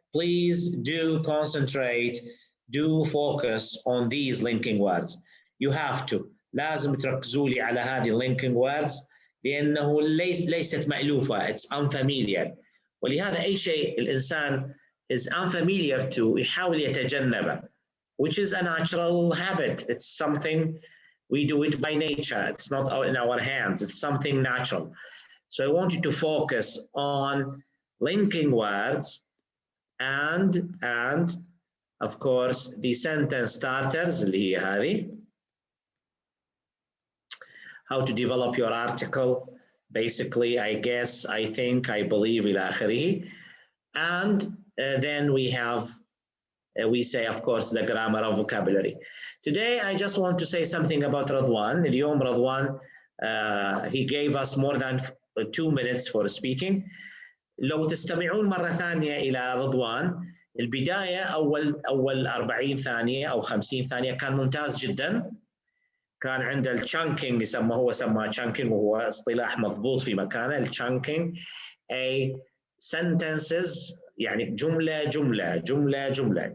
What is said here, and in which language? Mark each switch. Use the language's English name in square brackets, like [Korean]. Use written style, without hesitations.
[English] Please do concentrate, do focus on these linking words. You have to. [Arabic] لازم تركزوا لي على هذه [English] linking words [Arabic] لأنه ليست مألوفة. [English] It's unfamiliar. [Arabic] ولهذا أي شيء الإنسان [English] is unfamiliar to [Arabic] يحاول يتجنبه. [English] Which is a natural habit. It's something we do it by nature. It's not in our hands. It's something natural. So I want you to focus on linking words and of course the sentence starters [Arabic] اللي هي هذه. [English] How to develop your article, basically, I guess, I think, I believe, [Arabic] إلى آخره. [English] And then we have, we say, of course, the grammar and vocabulary. Today, I just want to say something about Radwan. [Arabic] اليوم [English] Radwan, he gave us more than 2 minutes for speaking. [Arabic] لو تستمعون مرة ثانية إلى رضوان، البداية أول 40 ثانية أو 50 ثانية كان ممتاز جدا. كان عنده الشانكينج هو سماه شانكينج وهو اصطلاح مضبوط في مكانه. الشانكينج أي sentences يعني جملة جملة جملة جملة.